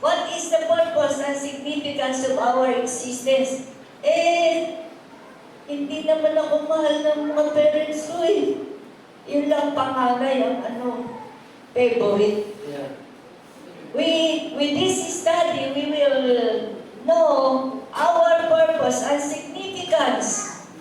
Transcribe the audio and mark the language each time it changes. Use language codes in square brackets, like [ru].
[en] What is the purpose and significance of our existence? [tl] Hindi naman ako mahal ng mga parents ko eh. Yun lang panganay ang favorite. [en] Yeah. With this study, we will know our purpose and significance.